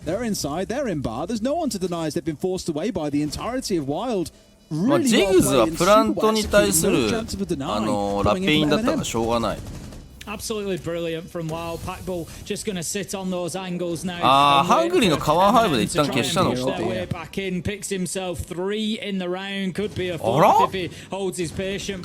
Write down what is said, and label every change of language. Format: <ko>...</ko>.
<en>They're inside, they're in bar. There's no one to deny as they've been forced away by the entirety of Wylde.</en> <ja>まあジグズはプラントに対するラペインだったらしょうがない。</ja> <en>Absolutely brilliant from Wylde. Packball just going to sit on those angles now.</en> <ja>ハングリーのカワンハイブで一旦消したのか。</ja> <en>Back in, picks himself 3 in the round. Could be a 4 if he holds his patient.</en>